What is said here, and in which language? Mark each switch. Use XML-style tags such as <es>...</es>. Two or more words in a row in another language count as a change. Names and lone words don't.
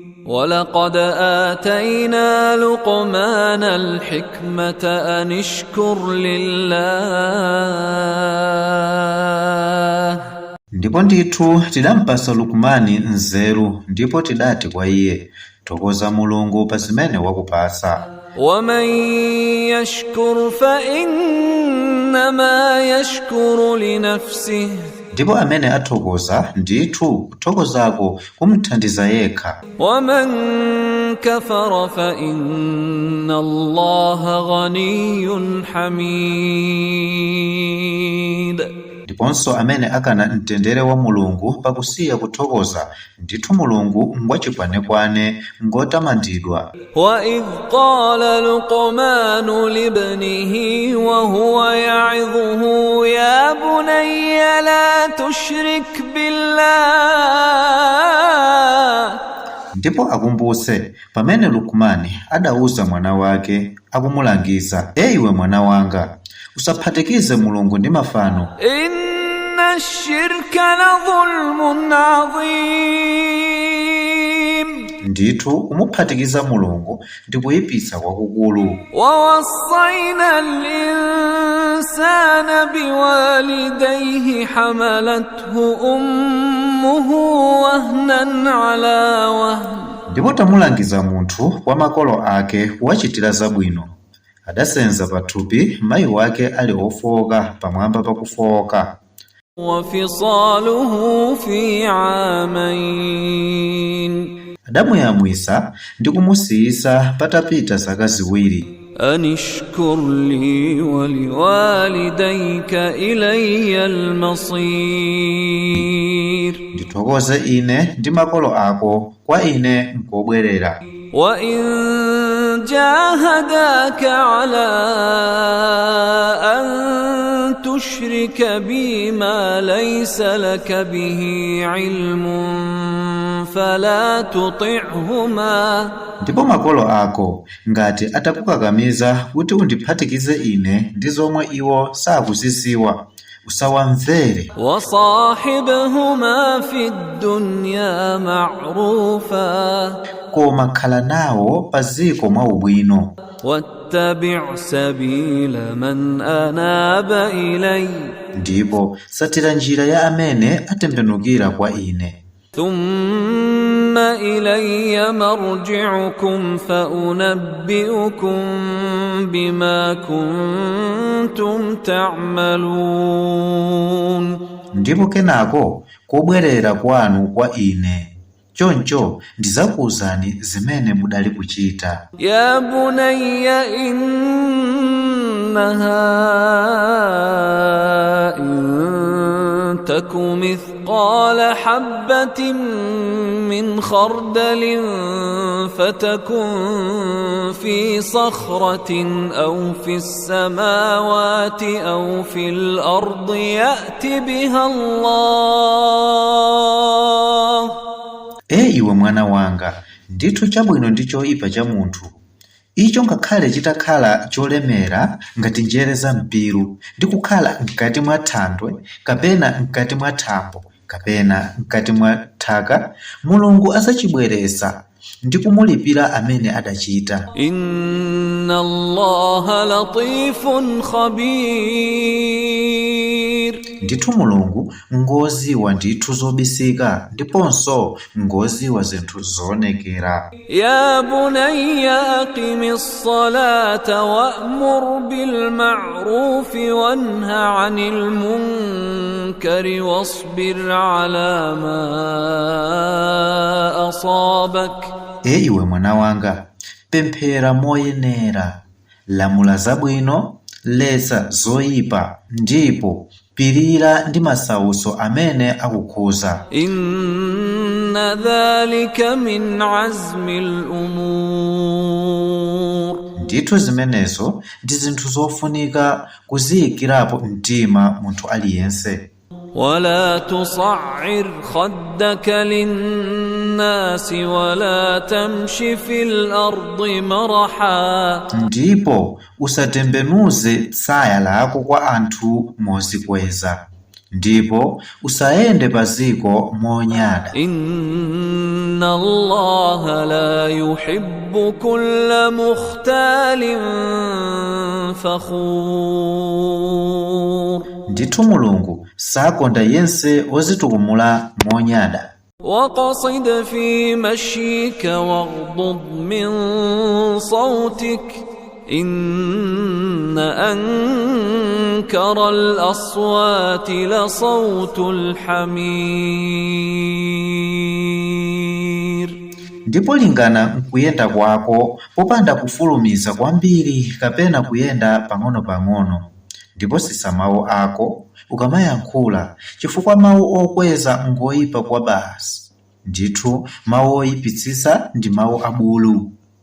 <ar>ولقد آتينا لقمان الحكمة أن اشكر لله.</ar> <ny>Ndipo ndithu tidampasa Lukumani nzeru, ndipo tidati kwa iye, tokoza Mulungu pa zimene wakupasa.</ny> <ar>ومن يشكر فإنما يشكر لنفسه.</ar> <ny>Ndipo amene athokoza ndithu kuthokozako kumthandiza yekha.</ny> <ar>ومن كفر فإن الله غني حميد.</ar> <ny>Ndiponso amene akana mtendere wa Mulungu pakusiya kuthokoza ndithu Mulungu ngwachikwanekwane ngotamandidwa.</ny> <ar>وإذ قال لقمان لابنه وهو يعظه يا بني لا تشرك بالله.</ar> <ny>Ndipo akumbuse pamene Lukumani adauza mwana wake akumulangiza, iwe mwana wanga, usaphatikize Mulungu ndi mafano.</ny> <ar>إن الشرك لظلم عظيم.</ar> <ny>Ndithu kumuphatikiza Mulungu ndi kuyipitsa kwakukulu.</ny> <ar>ووصينا الإنسان بوالديه حملته أمه وهنا على وهن.</ar> <ny>Ndipo tamulangiza munthu kwa makolo ake wachitira zabwino, adasenza pathupi mayi wake ali ofowoka pamwamba pakufowoka.</ny> <ar>وفصاله في عامين.</ar> <ny>Adamuyamwisa ndi kumusiyisa patapita zaka ziwiri.</ny> <ar>أن اشكر لي ولوالديك إلي المصير.</ar> <ny>Ndithokoze ine ndi makolo ako, kwa ine nkobwerera.</ny> <ar>وإن جاهداك على أن تشرك بي ما ليس لك به علم فلا تطعهما.</ar> <ny>Ndipo makolo ako ngati atakukakamiza kuti undiphatikize ine ndi zomwe iwo sakuzidziwa, usawamvere.</ny> <ar>وصاحبهما في الدنيا معروفا.</ar> <ny>Koma khala nawo paziko mwa ubwino.</ny> <ar>واتبع سبيل من أناب إلي.</ar> <ny>Ndipo satira njira ya amene atembenukira kwa ine.</ny> <ar>ثم إلي مرجعكم فأنبئكم بما كنتم تعملون.</ar> <ny>Ndipo kenako kubwerera kwanu kwa ine, choncho ndizakuwuzani zimene mudali kuchita.</ny> <ar>يا بني إنها إن تك مثقال حبة من خردل فتكن في صخرة أو في السماوات أو في الأرض يأت بها الله.</ar> <ny>Iwe mwana wanga, ndithu chabwino ndi choyipa cha munthu, icho ngakhale chitakhala cholemera ngati njere za mpiru, ndi kukhala mkati mwa thandwe kapena mkati mwa thambo kapena mkati mwa thaka, Mulungu azachibweresa ndi kumulipira amene adachita.</ny> <ar>إن الله لطيف خبير.</ar> <ny>Ndithu Mulungu ngoziwa ndithu zobisika ndiponso ngoziwa zinthu zoonekera.</ny> <ar>يا بني أقم الصلاة وأمر بالمعروف وانه عن المنكر واصبر على ما أصابك.</ar> <ny>Iwe mwana wanga, pemphera moyenera, lamula zabwino, letsa zoyipa, ndipo pirira ndi masautso amene akukhuza.</ny> <ar>إن ذلك من عزم الأمور.</ar> <ny>Ndithu zimenezo ndi zinthu zofunika kuziyikirapo mtima munthu aliyense.</ny> <ar>ولا تصعر خدك للناس ولا تمشي في الأرض مرحا.</ar> <ny>Ndipo usatembenuze tsaya lako kwa anthu mozikweza, ndipo usayende paziko monyada.</ny> <ar>إن الله لا يحب كل مختال فخور.</ar> <ny>Ndithu Mulungu sakonda yense ozitukumula monyada.</ny> <ar>وقصد في مشيك واغضض من صوتك إن أنكر الأصوات لصوت الحمير.</ar> <ny>Ndipo lingana nkuyenda kwako popanda kufulumiza kwambiri kapena kuyenda pang'ono-pang'ono. Ndipo sisa mawu ako ukamayankhula, chifukwa mawu okweza ngoyipa kwa basi. Ndithu mawu oyipitsisa ndi mawu abulu.</ny>